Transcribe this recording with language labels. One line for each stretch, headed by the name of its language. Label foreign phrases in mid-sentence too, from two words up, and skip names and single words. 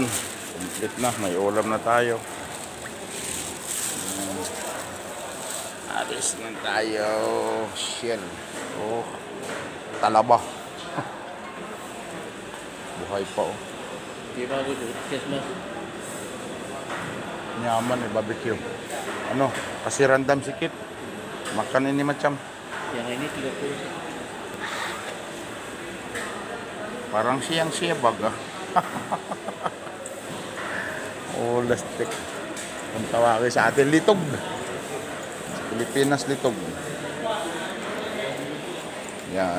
Filipino: Complete na. May ulam na tayo. Alis na tayo. Shell. Talaba. Buhay pa Di ba ako Christmas? Nyaman barbecue. Kasi random sikit.
Malay: Makan ini macam. Yang ini 30.
Filipino: Parang siyang-siya baga. Lastik. Ang tawagin sa atin, litog. Sa Pilipinas, litog. Yan.